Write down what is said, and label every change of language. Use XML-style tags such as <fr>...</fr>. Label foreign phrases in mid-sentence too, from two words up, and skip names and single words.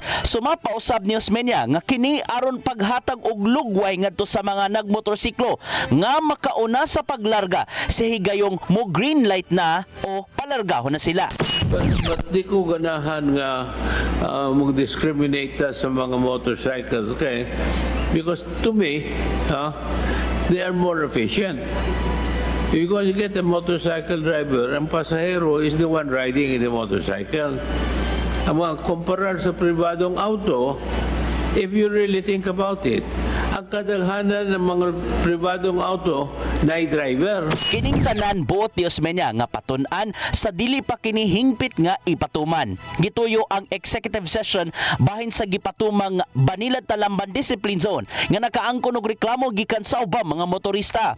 <ceb>Sumapausab ni Osmeña nga kini aron paghatag og lugway ngadto sa mga nagmotorsiklo nga makauna sa paglarga sa higayong mo green light na o palargahon na sila. But di ko ganahan nga mag-discriminate</ceb> <en>sa mga motorcycles,</en> <ceb>okay?</ceb> <en>Because to me, they are more efficient. Because you get a motorcycle driver,</en> <ceb>ang pasahero</ceb> <en>is the one riding in the motorcycle.</en> <ceb>Ang mga kumparar sa pribadong auto,</ceb> <en>if you really think about it,</en> <ceb>ang kadaghanan ng mga pribadong auto na driver. Kining tanan buot ni Osmeña nga patun-an sa dili pa kini hingpit nga ipatuman. Gituyo ang executive session bahin sa gipatumang Banilad Talamban Discipline Zone nga nakaangkon og reklamo gikan sa ubang mga motorista.</ceb>